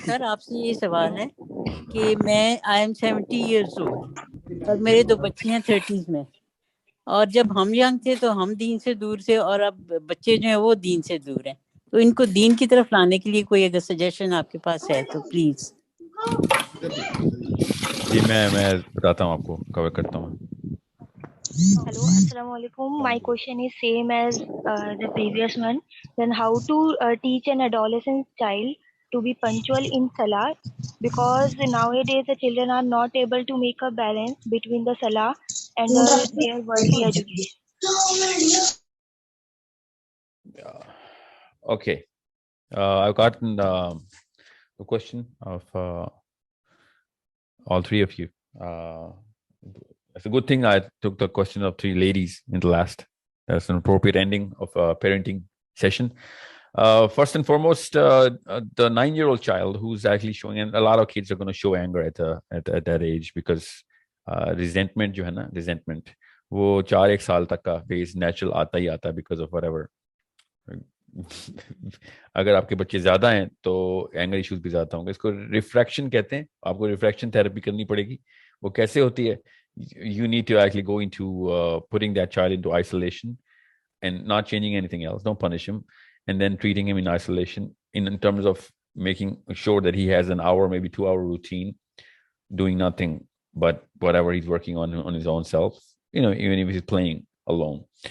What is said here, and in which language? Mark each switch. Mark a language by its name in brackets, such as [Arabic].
[Hindi] Sir, आपसे ये सवाल है कि मैं [English] I am 70 years old [Hindi] और मेरे 2 बच्चे हैं 30s में, और जब हम यंग थे तो हम दीन से दूर थे, और अब बच्चे जो हैं वो दीन से दूर हैं, तो इनको दीन की तरफ लाने के लिए कोई अगर सजेशन आपके पास है तो प्लीज। जी मैं बताता हूँ आपको, कवर करता हूँ। [English] Hello, assalamualaikum. My question is same as the previous one. Then how to teach an adolescent child to be punctual in Salah, because nowadays the children are not able to make a balance between the Salah and their worldly education. Okay. I've gotten the question of all three of you. It's a good thing I took the question of 3 ladies in the last. That's an appropriate ending of a parenting session. First and foremost, the 9-year-old child who's actually showing, and a lot of kids are going to show anger at that age, because resentment [Hindi] जो है ना, resentment वो 4-1 साल तक का phase natural आता ही आता है [English] because of whatever. [Hindi] अगर आपके बच्चे ज्यादा हैं तो एंगर इश्यूज भी ज्यादा होंगे. इसको रिफ्रैक्शन कहते हैं. आपको रिफ्रैक्शन थेरेपी करनी पड़ेगी. वो कैसे होती है? [English] You need to actually go into putting that child into isolation and not changing anything else. Don't punish him, and then treating him in isolation in terms of making sure that he has an hour, maybe 2-hour routine, doing nothing but whatever he's working on his own self, even if he's playing alone.